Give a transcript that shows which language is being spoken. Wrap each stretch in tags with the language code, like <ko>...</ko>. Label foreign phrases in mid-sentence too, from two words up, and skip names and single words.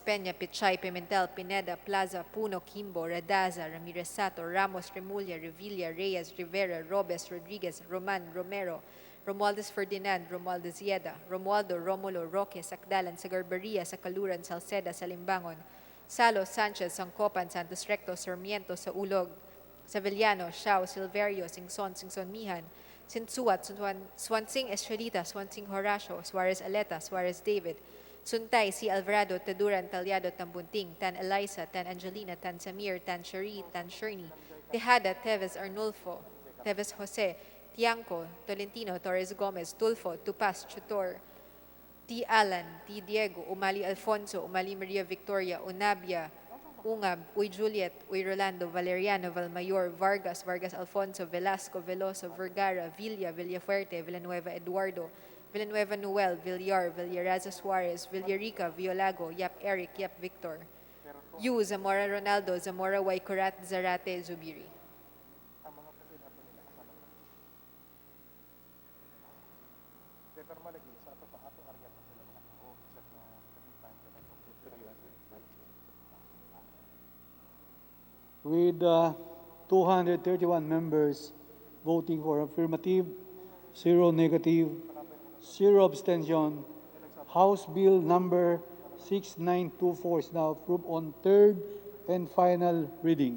<en>Peña, Pichay, Pimentel, Pineda, Plaza, Puno, Kimbo, Radaza, Ramirez Sato, Ramos, Remulla, Revilla, Reyes, Rivera, Robes, Rodriguez, Roman, Romero, Romualdez Ferdinand, Romualdez Yeda, Romualdo, Romulo, Roque, Sacdalan, Sagarbaria, Sacaluran, Salceda, Salimbangon, Salo, Sanchez, Sangcopan, Santos Recto, Sarmiento, Saulog, Savillano, Shao, Silverio, Singson, Singson Mihan, Sinsuat, Swansing Estrelita, Swansing Horacio, Suarez Aleta, Suarez David, Suntay, Si Alvarado, Taduran, Talyado, Tambunting, Tan Eliza, Tan Angelina, Tan Samir, Tan Shari, Tan Sherni, Tejada, Teves Arnulfo, Teves Jose, Tiangco, Tolentino, Torres Gomez, Tulfo, Tupas, Chutor, T. Alan, T. Diego, Umali Alfonso, Umali Maria Victoria, Unabia, Ungab, Uy Juliet, Uy Rolando, Valeriano, Valmayor, Vargas, Vargas Alfonso, Velasco, Veloso, Vergara, Villa, Villafuerte, Villanueva Eduardo, Villanueva Noel, Villar, Villaraza Suarez, Villarica, Violago, Yap Eric, Yap Victor, Yu, Zamora Ronaldo, Zamora Waikurat, Zarate, Zubiri. With 231 members voting for affirmative, 0 negative, 0 abstention, House Bill number 6924 is now approved on third and final reading.</en>